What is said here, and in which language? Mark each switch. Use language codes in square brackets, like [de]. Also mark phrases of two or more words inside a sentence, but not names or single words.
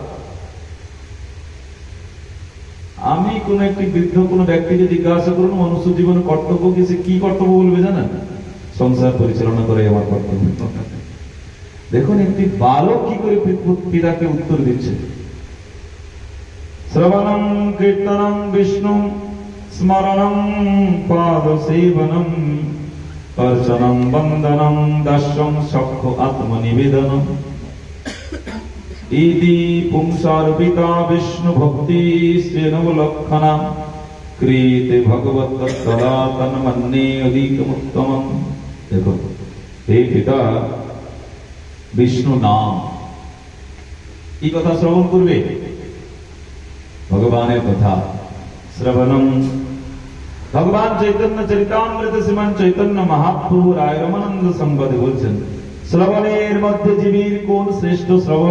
[bn] আমি কোন একটি বৃদ্ধ কোন ব্যক্তিকে জিজ্ঞাসা করুন মনুষ্য জীবনের কর্তব্য কি, সে কি কর্তব্য বলবে জানেন? সংসার পরিচালনা করে আমার কর্তব্য। দেখুন একটি বালক কি করে পিতাকে উত্তর দিচ্ছে। [sa] শ্রবণং কীর্তনং বিষ্ণু स्मरणं पादसेवनं अर्चनं वन्दनं दर्शनं सख्य आत्मनिवेदनम् इति पुंसार्पिता विष्णुभक्ति श्रेणुलक्षणा क्रियते भगवत्तदा तन्मन्ये अधिकमुत्तमम्। [hi] देखो हे पिता विष्णु नाम [bn] এই কথা শ্রবণ করবে, ভগবানের কথা শ্রবণম। ভগবান চৈতন্য চরিতামৃত শ্রীমান চৈতন্য মহাপ্রভু রায় রমানন্দ সংবাদে বলছেন, শ্রবণের মধ্যে জীবের কোন শ্রেষ্ঠ শ্রবণ।